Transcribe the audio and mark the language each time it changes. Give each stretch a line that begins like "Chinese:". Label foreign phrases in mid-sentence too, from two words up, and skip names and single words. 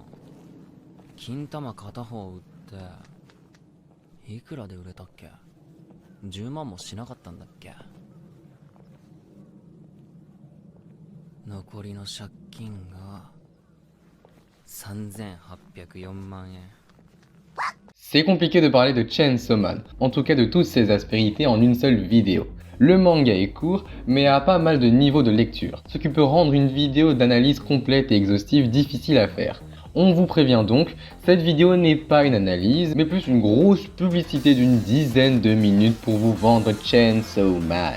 Japanese: 金玉片方売っていくらで売れたっけ？ 10 万もしなかったんだっけ？残りの借金が3804万円。
French: C'est compliqué de parler de Chainsaw Man, en tout cas de toutes ses aspérités en une seule vidéo. Le manga est court, mais a pas mal de niveaux de lecture, ce qui peut rendre une vidéo d'analyse complète et exhaustive difficile à faire. On vous prévient donc, cette vidéo n'est pas une analyse, mais plus une grosse publicité d'une dizaine de minutes pour vous vendre Chainsaw Man.